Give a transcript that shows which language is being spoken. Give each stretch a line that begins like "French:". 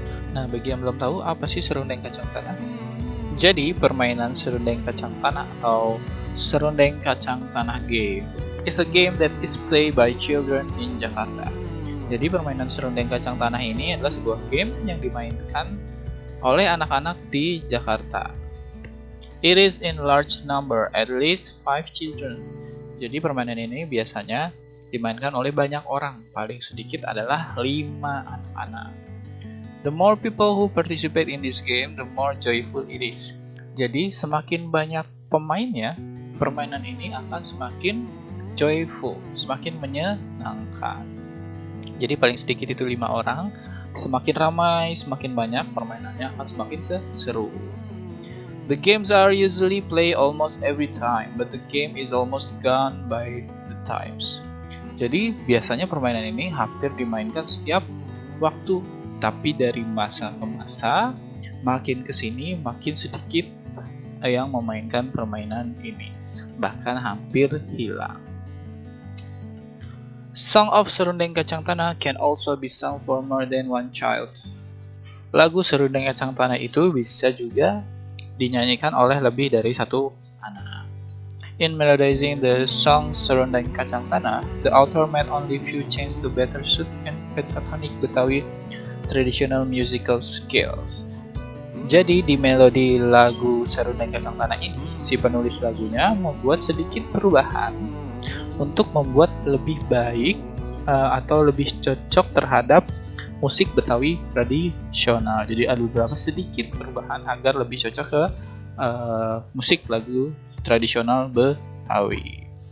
Indonesian: Nah, bagi yang belum tahu, apa sih serundeng kacang tanah? Jadi, permainan serundeng kacang tanah atau serundeng kacang tanah
English: game is a game that is played by children in Jakarta.
Indonesian: Jadi, permainan serundeng kacang tanah ini adalah sebuah game yang dimainkan oleh anak-anak di Jakarta.
English: It is in large number, at least 5 children.
Indonesian: Jadi permainan ini biasanya dimainkan oleh banyak orang, paling sedikit adalah 5 anak-anak.
English: The more people who participate in this game, the more joyful it is.
Indonesian: Jadi semakin banyak pemainnya, permainan ini akan semakin joyful, semakin menyenangkan. Jadi paling sedikit itu 5 orang, semakin ramai, semakin banyak, permainannya akan semakin seru.
English: The games are usually played almost every time, but the game is almost gone by the times.
Indonesian: Jadi biasanya permainan ini hampir dimainkan setiap waktu, tapi dari masa ke masa, makin kesini makin sedikit yang memainkan permainan ini, bahkan hampir hilang.
English: Song of Serundeng Kacang Tanah can also be sung for more than one child.
Indonesian: Lagu Serundeng Kacang Tanah itu bisa juga dinyanyikan oleh lebih dari satu anak.
English: In melodizing the song Serundeng Kacang Tanah, the author made only few changes to better suit and pentatonic Betawi traditional musical skills.
Indonesian: Jadi di melodi lagu Serundeng Kacang Tanah ini, si penulis lagunya membuat sedikit perubahan untuk membuat lebih baik atau lebih cocok terhadap musik Betawi tradisional. Jadi ada beberapa sedikit perubahan agar lebih cocok ke musik lagu tradisional Betawi.